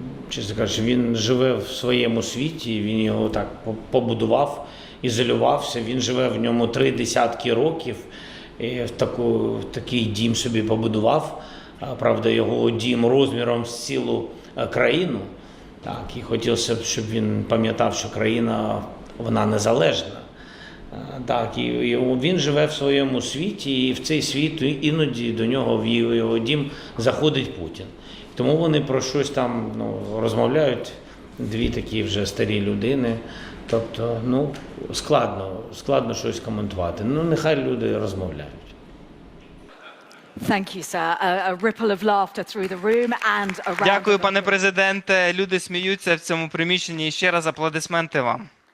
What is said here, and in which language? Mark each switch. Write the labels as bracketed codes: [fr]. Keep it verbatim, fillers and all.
[uk] Чесно кажучи, він живе в своєму світі, він його так побудував, ізолювався, він живе в ньому три десятки років, і в таку, в такий дім собі побудував, правда, його дім розміром з цілу країну, так, і хотілося б, щоб він пам'ятав, що країна, вона незалежна, так, і він живе в своєму світі, і в цей світ іноді до нього, в його дім, заходить Путін. Тому вони про щось там ну, розмовляють, дві такі вже старі людини. Тобто, ну, складно, складно щось коментувати. Ну, нехай люди розмовляють. [en] Thank you, sir. A, a ripple of laughter through the room and around. [uk] Дякую, пане президенте. Люди сміються в цьому приміщенні. І ще раз аплодисменти вам.